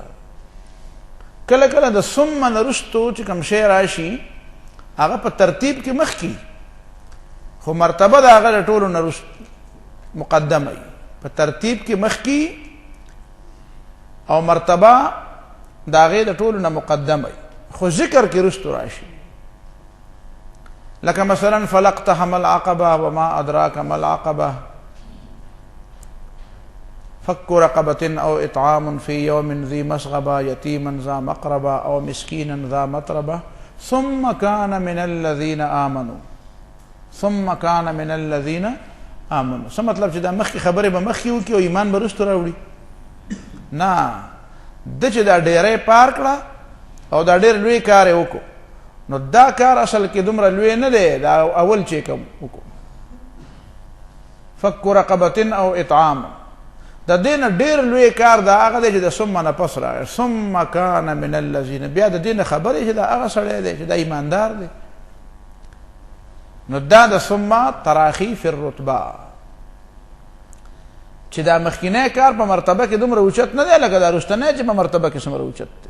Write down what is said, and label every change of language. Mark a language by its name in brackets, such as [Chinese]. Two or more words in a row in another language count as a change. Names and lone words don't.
[Pashto] کله کله د ثم نه وروستو چې کوم شی راشي هغه په ترتیب کې مخکې خو مرتبه د هغه د ټولو نه مقدمه وي. په ترتیب کې مخکې او مرتبه د هغې د ټولو نه مقدمه وي خو ذکر کې وروستو راشي. لکه مثلا [Arabic] فلاقتحم العقبه وما ادراک ما العقبه فك رقبة أو إطعام في يوم ذي مسغبة يتيما ذا مقربة أو مسكينا ذا متربة ثم كان من الذين آمنوا. ثم كان من الذين آمنوا [Pashto] څه مطلب چې دا مخکې خبرې به مخکې وکړي او ایمان به وروسته راوړي؟ نه، ده چې دا ډیری پار کړه او دا ډېر لوی کار یې وکړو نو دا کار اصل کې دومره لوی نه دی. دا اول چې کوم وکړو [Arabic] فك رقبة أو إطعام [Pashto] د دې نه ډېر لوی کار دا هغه دی چې د ثم نه پس راغی. [Arabic] ثم کان من الذین [Pashto] بیا د دې نه خبرې چې دا هغه سړی دی چې دا ایماندار دی. نو دا د [Arabic] ثم تراخی فی الرتبه [Pashto] چې دا مخکینی کار په مرتبه کې دومره اوچت نه دی لکه دا وروستنی چې په مرتبه کې څومره اوچت دی.